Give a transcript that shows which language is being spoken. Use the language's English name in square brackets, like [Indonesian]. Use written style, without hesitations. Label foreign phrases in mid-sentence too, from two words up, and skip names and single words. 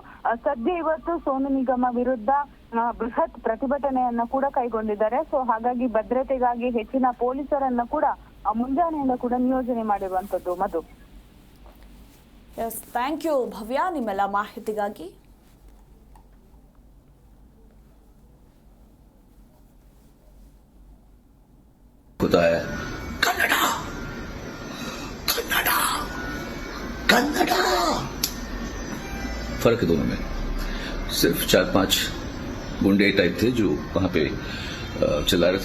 [Kannada] ಸದ್ಯ ಇವತ್ತು ಸೋನು ನಿಗಮ ವಿರುದ್ಧ ಬೃಹತ್ ಪ್ರತಿಭಟನೆಯನ್ನ ಕೂಡ ಕೈಗೊಂಡಿದ್ದಾರೆ. ಸೊ ಹಾಗಾಗಿ ಭದ್ರತೆಗಾಗಿ ಹೆಚ್ಚಿನ ಪೊಲೀಸರನ್ನ ಕೂಡ ಮುಂಜಾನೆಯಿಂದ ಕೂಡ ನಿಯೋಜನೆ ಮಾಡಿರುವಂತದ್ದು. ಮಧು. [English] thank you [Kannada] ಭವ್ಯ ನಿಮ್ಮೆಲ್ಲ ಮಾಹಿತಿಗಾಗಿ. [Hindi] कन्नड़ा फर्क है दोनों में. सिर्फ 4-5 गुंडे टाइप थे जो वहां पे चिल्ला रहे थे.